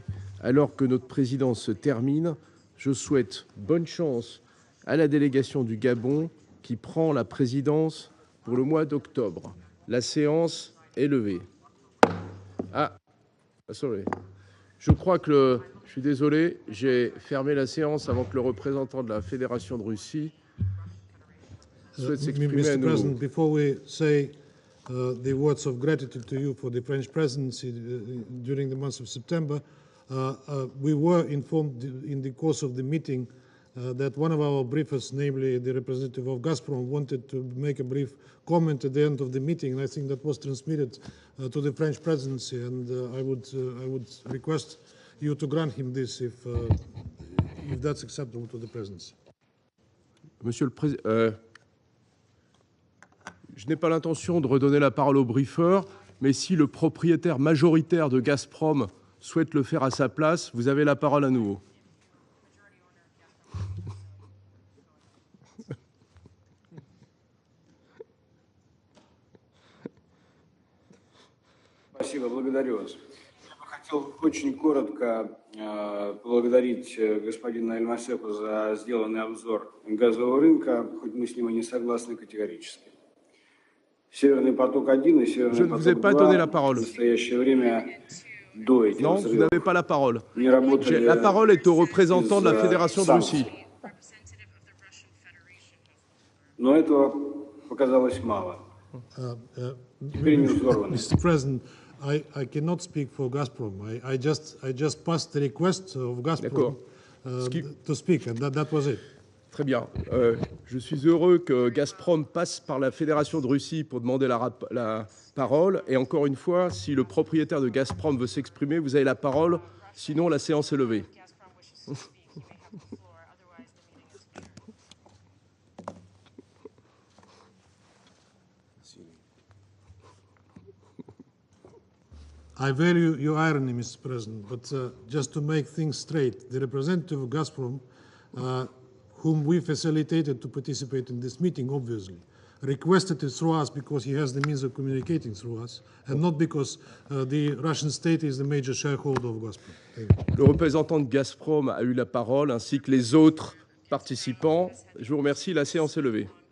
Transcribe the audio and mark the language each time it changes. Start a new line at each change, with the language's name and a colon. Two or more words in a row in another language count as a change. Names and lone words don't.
French: Alors que notre présidence se termine, je souhaite bonne chance à la délégation du Gabon qui prend la présidence pour le mois d'octobre. La séance est levée. Sorry. Je crois que je suis désolé, j'ai fermé la séance avant que le représentant de la Fédération de Russie souhaite s'exprimer à
English: Mr.
French: nouveau.
English: President, before we say the words of gratitude to you for the French presidency during the month of September, we were informed in the course of the meeting that one of our briefers, namely the representative of Gazprom, wanted to make a brief comment at the end of the meeting, and I think that was transmitted to the French presidency, and I would request you to grant him this if that's acceptable to the presidency.
French: Monsieur le Président, je n'ai pas l'intention de redonner la parole au briefeur, mais si le propriétaire majoritaire de Gazprom souhaite le faire à sa place, vous avez la parole à nouveau.
Russian: Спасибо, благодарю вас. Я бы хотел очень коротко поблагодарить господина Эльмасепа за сделанный обзор газового рынка, хоть мы с ним и не согласны категорически. Северный поток-1 и Северный поток-2 в настоящее время до этих
French: Non, vous
Russian: взрывов
French: n'avez pas la parole.
Russian: не работали.
French: La parole est au représentant de la Fédération de Russie.
Russian: Но этого показалось мало.
English: Mr. President, I cannot speak for Gazprom. I just passed the request of Gazprom to speak, and that was it.
French: Très bien. Je suis heureux que Gazprom passe par la Fédération de Russie pour demander la parole. Et encore une fois, si le propriétaire de Gazprom veut s'exprimer, vous avez la parole. Sinon, la séance est levée.
English: I value your irony, Mr. President, but just to make things straight, the representative of Gazprom, whom we facilitated to participate in this meeting, obviously, requested it through us because he has the means of communicating through us, and not because the Russian state is the major shareholder of Gazprom.
French: Le représentant de Gazprom a eu la parole, ainsi que les autres participants. Je vous remercie. La séance est levée.